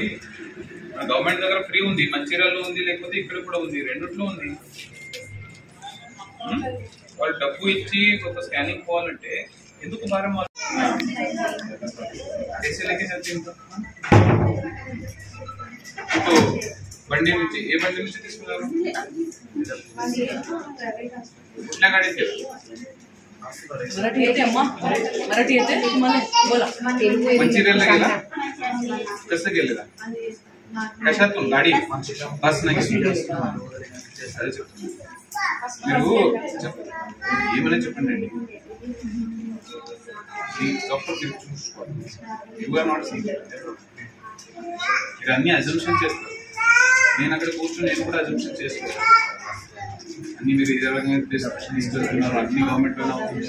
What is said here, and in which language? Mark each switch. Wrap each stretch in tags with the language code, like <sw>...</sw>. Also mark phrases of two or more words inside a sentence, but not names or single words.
<te>గవర్నమెంట్ దగ్గర ఫ్రీ ఉంది, మంచిర్యాలలో ఉంది, లేకపోతే ఇక్కడ కూడా ఉంది, రెండిట్లో ఉంది. వాళ్ళు డబ్బు ఇచ్చి ఒక స్కానింగ్ పోవాలంటే ఎందుకు భారం? బండి నుంచి ఏ బండి నుంచి తీసుకున్నారు?</te> <mr>कुठल्या गाडीत मंचिर्याला गेला? कसं गेलेला? कशातून? गाडी? बस नाही?</mr> <te>మీరు ఏమైనా చెప్పండి అండి. డాక్టర్ మీరు చూసుకోవాలి.</te> <en>your not seeing.</en> <te>మీరు అన్ని అజంప్షన్ చేస్తారు. నేను అక్కడ కూర్చొని నేను కూడా అజంప్షన్ చేస్తాను. అన్ని మీరు ఏ రకంగా ప్రిస్క్రిప్షన్ ఇస్తున్నారు, అన్ని గవర్నమెంట్ వల్ల అవుతుంది.</te>